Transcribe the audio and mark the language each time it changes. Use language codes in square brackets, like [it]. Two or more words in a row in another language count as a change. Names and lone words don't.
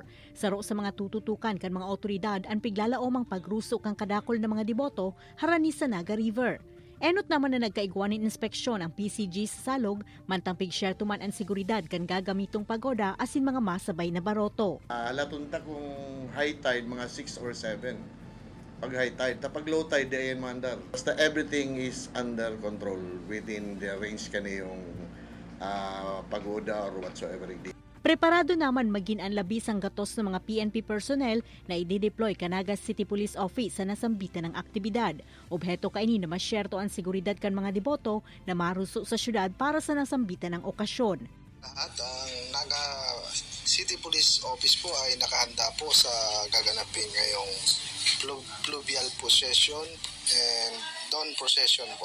[bik] Saro sa mga tututukan kan mga otoridad ang piglalaomang pagruso kang kadakol ng mga deboto harani sa Naga River. Enot naman na nagkaigwanin inspeksyon ang PCG sa salog, mantang pig-share tuman ang seguridad kan gagamitong pagoda asin mga masabay na baroto. Latunta kung [en] high tide [bik] mga 6 or 7. Pag [en] high tide, [bik] pag [en] low tide, [bik] di ayan mandar. [en] Basta everything is under control within the range [bik] kaniyong pagoda [en] or whatsoever it is. [bik] Preparado naman maging ang labis ang gatos ng mga PNP personnel na i-deploy Canaga City Police Office sa nasambitan ng aktibidad. Obheto kaini na masyerto ang seguridad kan mga deboto na maruso sa syudad para sa nasambitan ng okasyon. [tl] At ang Naga City Police Office po ay nakahanda po sa gaganapin ngayong [en] fluvial procession and dawn procession [tl] po.